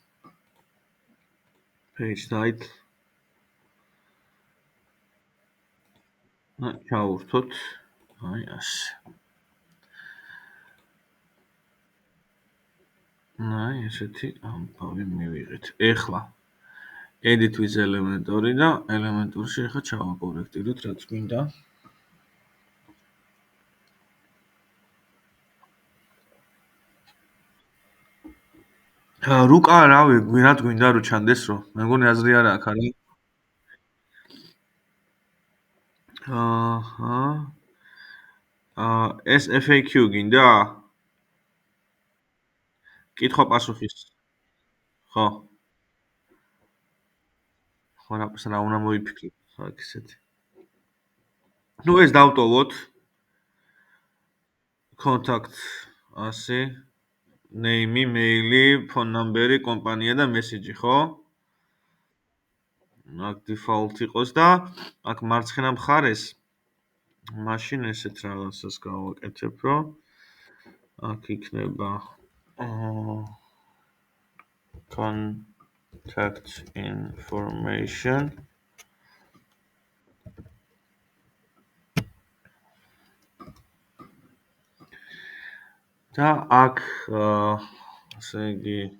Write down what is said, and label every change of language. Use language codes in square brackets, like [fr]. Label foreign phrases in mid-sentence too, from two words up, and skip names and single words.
[en] Page title. ჩავრთოთ. [ka] აი ასე. აი ესეთი ამბავი მივიღეთ. ეხლა [en] edit with elementor [ka] და elementor-ში ეხლა ჩავაკორექტიროთ რაც გვინდა. რუკა რავი, გვინად გვინდა რომ ჩანდეს რომ. მე მგონი აზრი არა აქვს, არა? ეს FAQ გინდა? კითხვა-პასუხის. ხო. ხო, რა უნდა მოიფიქროთ, ხა ისეთი. ნუ ეს დავტოვოთ. contact ასე [en] name, mail, phone number, [ka] კომპანია და message, ხო? აქ default იყოს და აქ მარცხენა მხარეს მაშინ ესეთ რაღაცას გავაკეთებ, რომ აქ იქნება [en] contact information [ka] და აქ ასე იგი